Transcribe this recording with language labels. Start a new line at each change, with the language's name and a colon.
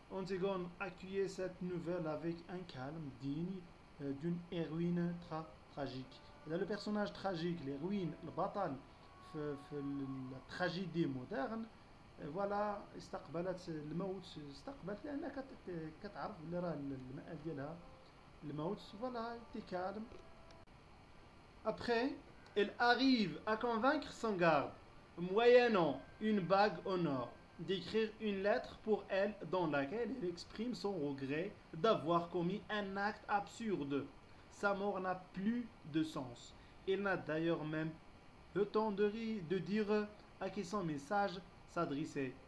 French: Antigone accueillait cette nouvelle avec un calme digne d'une héroïne tragique. Et là, le personnage tragique, l'héroïne, le batal, la tragédie moderne,
Arabic: فوالا استقبلت الموت استقبلت لأنها كتعرف بلي راه المآل ديالها الموت فوالا
French: تي كالم. Après, elle arrive à convaincre son garde, moyennant une bague en or, d'écrire une lettre pour elle dans laquelle elle exprime son regret d'avoir commis un acte absurde. Sa mort n'a plus de sens. Il n'a d'ailleurs même le temps de dire à qui son message s'adresser.